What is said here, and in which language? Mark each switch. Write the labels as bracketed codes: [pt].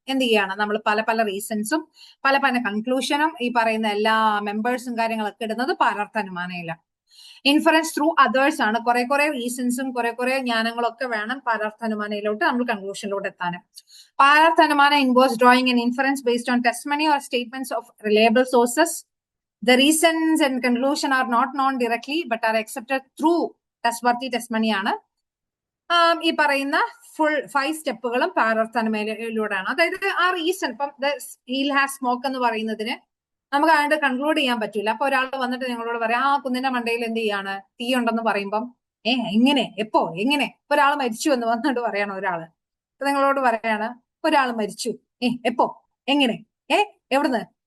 [ml] എന്ത് ചെയ്യാണ് നമ്മൾ പല പല റീസൺസും പല പല കൺക്ലൂഷനും ഈ പറയുന്ന എല്ലാ മെമ്പേഴ്സും കാര്യങ്ങളൊക്കെ ഇടുന്നത് പാരാർത്ഥ അനുമാനയിലാണ്. [en] inference through others [ml] ആണ്. കുറെ റീസൺസും കുറെ ജ്ഞാനങ്ങളൊക്കെ വേണം പാരാർത്ഥ അനുമാനയിലോട്ട് നമ്മൾ കൺക്ലൂഷനിലോട്ട് എത്താൻ. [en] പാരാർത്ഥ അനുമാനം involves drawing an inference based on testimony or statements of reliable sources. The reasons and conclusion are not known directly but are accepted through trustworthy testimony ആണ്. [ml] ഈ പറയുന്ന ഫുൾ 5 സ്റ്റെപ്പുകളും പാരാർത്ഥനയിലൂടെയാണ്. അതായത് ആ റീസൺ ഇപ്പം [en] hill has smoke [ml] എന്ന് പറയുന്നതിന് നമുക്ക് അതിന്റെ കൺക്ലൂഡ് ചെയ്യാൻ പറ്റില്ല. അപ്പൊ ഒരാൾ വന്നിട്ട് നിങ്ങളോട് പറയാം ആ കുന്നിന്റെ മണ്ടയിൽ എന്ത് ചെയ്യാണ് തീ ഉണ്ടെന്ന് പറയുമ്പം എങ്ങനെ എപ്പോ എങ്ങനെ ഒരാൾ മരിച്ചു എന്ന് വന്നിട്ട് പറയണം ഒരാള് നിങ്ങളോട് പറയാണ് ഒരാൾ മരിച്ചു എപ്പോ എങ്ങനെ എവിടുന്ന്.